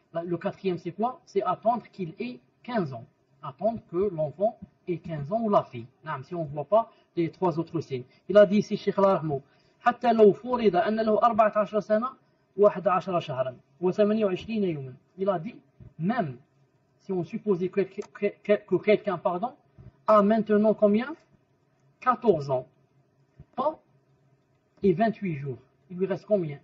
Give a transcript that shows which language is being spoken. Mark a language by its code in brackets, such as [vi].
[fr] Le 4e, c'est quoi? C'est attendre qu'il ait 15 ans. Attendre que l'enfant ait 15 ans ou la fille. Si on ne voit pas les 3 autres signes. Il a dit ici, [ar] Cheikh Larahmou, حتى لو فرض أن له 14 سنة و11 شهرا و28 يوما. [fr] Il a dit, même si on supposait que quelqu'un a maintenant combien? 14 ans et 28 jours. Il lui reste combien?